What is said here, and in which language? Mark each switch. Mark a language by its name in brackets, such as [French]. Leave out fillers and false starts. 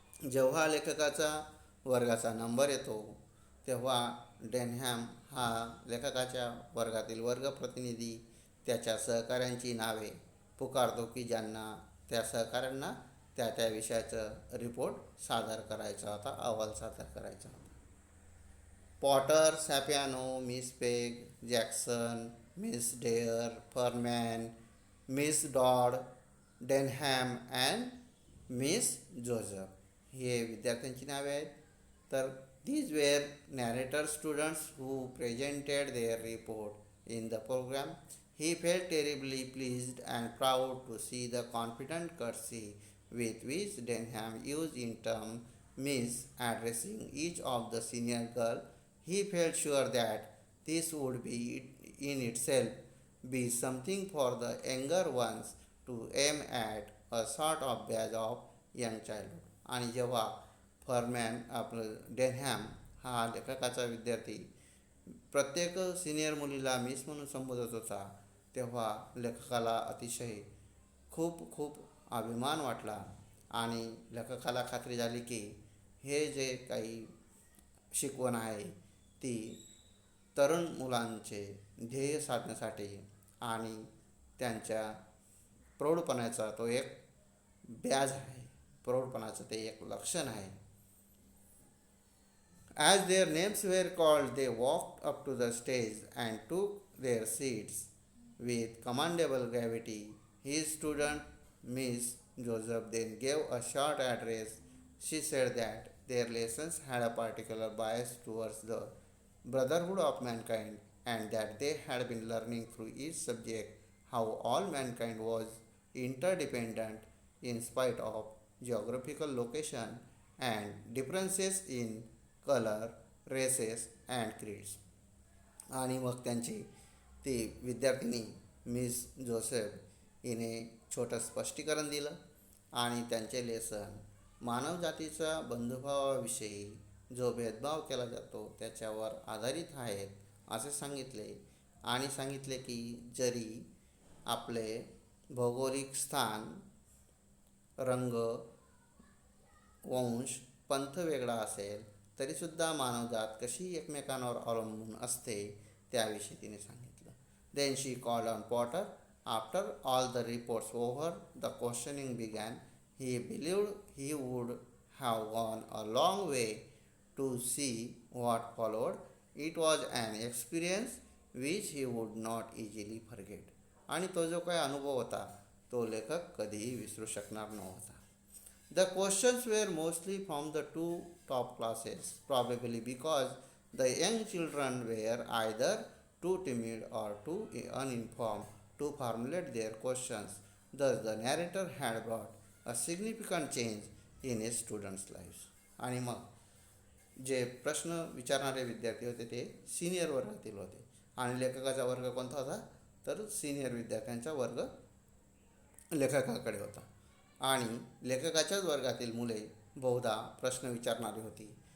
[Marathi] जेव्हा लेखकाचा वर्गाचा नंबर येतो तेव्हा डेनहॅम हा लेखकाच्या वर्गातील वर्गप्रतिनिधी त्याच्या सहकाऱ्यांची नावे पुकारतो की ज्यांना त्या सहकाऱ्यांना त्या विषयाचं रिपोर्ट सादर करायचा होता, अहवाल सादर करायचा होता. Potter, सॅपियानो, miss peg, Jackson, miss dare, फरमॅन, miss dot, डेनहॅम and miss Joseph हे विद्यार्थ्यांची नावे आहेत. [English] तर these were narrator students who presented their report in the program. He felt terribly pleased and proud to see the confident courtesy with which Denham used in term Miss addressing each of the senior girl. He felt sure that this would be in itself be something for the younger ones to aim at, a sort of badge of young childhood. [Marathi] आणि जेव्हा डेनहॅम हा लेखकाचा विद्यार्थी प्रत्येक senior मुलीला miss म्हणून संबोधत होता तेव्हा लेखकाला अतिशय खूप अभिमान वाटला आणि लेखकाला खात्री झाली की हे जे काही शिकवण आहे ती तरुण मुलांचे ध्येय साधण्यासाठी आणि त्यांच्या प्रौढपणाचा तो एक बॅज आहे, प्रौढपणाचं ते एक लक्षण आहे. [English] As their names were called, they walked up to the stage and took their seats with commendable gravity. His student, Miss Joseph, then gave a short address. She said that their lessons had a particular bias towards the brotherhood of mankind and that they had been learning through each subject how all mankind was interdependent in spite of geographical location and differences in colour, races and creeds. [Marathi] आणि मग त्यांची ती विद्यार्थिनी miss Joseph हिने छोटं स्पष्टीकरण दिलं आणि त्यांचे लेसन मानवजातीच्या बंधुभावाविषयी जो भेदभाव केला जातो त्याच्यावर आधारित आहेत असे सांगितले. आणि सांगितले की जरी आपले भौगोलिक स्थान रंग, वंश, पंथ वेगळा असेल तरीसुद्धा मानवजात कशी एकमेकांवर अवलंबून असते त्याविषयी तिने सांगितलं. [English] Then she called on Potter. After all the reports over the questioning began. He believed he would have gone a long way to see what followed. It was an experience which he would not easily forget. [Marathi] आणि तो जो काही अनुभव होता तो लेखक कधीही विसरू शकणार नव्हता. [English] The questions were mostly from the two top classes, probably because the young children were either too timid or too uninformed to formulate their questions. Thus, the narrator had brought a significant change in his students' lives. [Marathi] आणि मग जे प्रश्न विचारणारे विद्यार्थी होते ते senior वर्गातील होते आणि लेखकाचा वर्ग कोणता होता तर सिनियर विद्यार्थ्यांचा वर्ग लेखकाकडे होता. आणि लेखकाच्याच वर्गातील मुले बहुधा प्रश्न विचारणारी होती.